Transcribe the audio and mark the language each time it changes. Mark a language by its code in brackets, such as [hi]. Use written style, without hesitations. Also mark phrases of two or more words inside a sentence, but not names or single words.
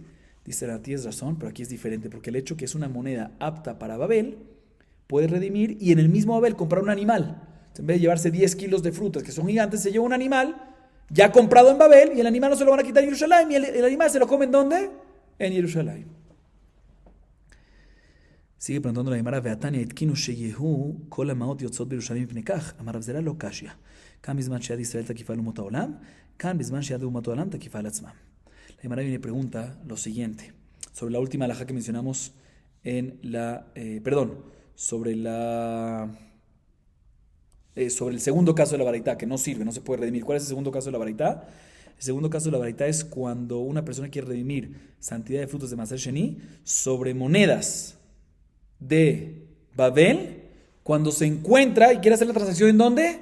[es] Dice la tienes razón, pero aquí es diferente, porque el hecho que es una moneda apta para Babel, puede redimir y en el mismo Babel comprar un animal. En vez de llevarse 10 kilos de frutas que son gigantes, se lleva un animal ya comprado en Babel y el animal no se lo van a quitar en Jerusalén y el animal se lo come ¿en dónde? En Jerusalén. Sigue preguntando la Gemara, [he] ואטו ניתקנו שיהו כל המעות יוצאות בירושלים מפני כך אמר רבי זירא לא קשיא. כאן בזמן שיד ישראל תקיפה על אומות העולם כאן בזמן שיד אומות העולם תקיפה על עצמם. [es] La Gemara viene y pregunta lo siguiente, sobre la última halajá que mencionamos en la, sobre el segundo caso de la baraitá, que no sirve, no se puede redimir. ¿Cuál es el segundo caso de la baraitá? El segundo caso de la baraitá es cuando una persona quiere redimir santidad de frutos de Maser Sheni sobre monedas de Babel, cuando se encuentra y quiere hacer la transacción ¿en dónde?